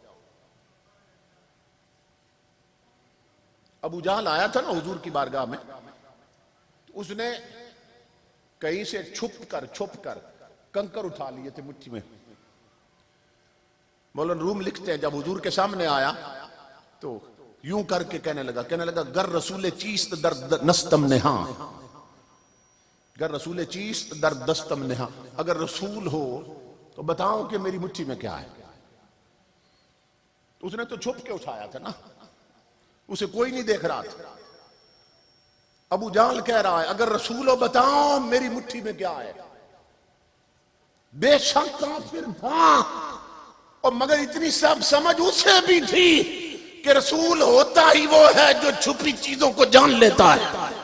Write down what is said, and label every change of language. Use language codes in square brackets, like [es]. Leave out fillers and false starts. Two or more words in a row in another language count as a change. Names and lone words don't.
[ur] ابو جہل آیا تھا نا حضور کی بارگاہ میں, اس نے کہیں سے چھپ کر کنکر اٹھا لیے تھے مٹھی میں. مولانا روم لکھتے ہیں جب حضور کے سامنے آیا تو یوں کر کے کہنے لگا [fa] گر رسول چیست در نستم نہاں, گر رسول چیست در دستم نہاں, [ur] اگر رسول ہو تو بتاؤ کہ میری مٹھی میں کیا ہے. اس نے تو چھپ کے اٹھایا تھا نا, اسے کوئی نہیں دیکھ رہا تھا. ابو جہل کہہ رہا ہے اگر رسول ہو بتاؤ میری مٹھی میں کیا ہے. بے شک کافر تھا اور مگر اتنی سب سمجھ اسے بھی تھی کہ رسول ہوتا ہی وہ ہے جو چھپی چیزوں کو جان لیتا ہے.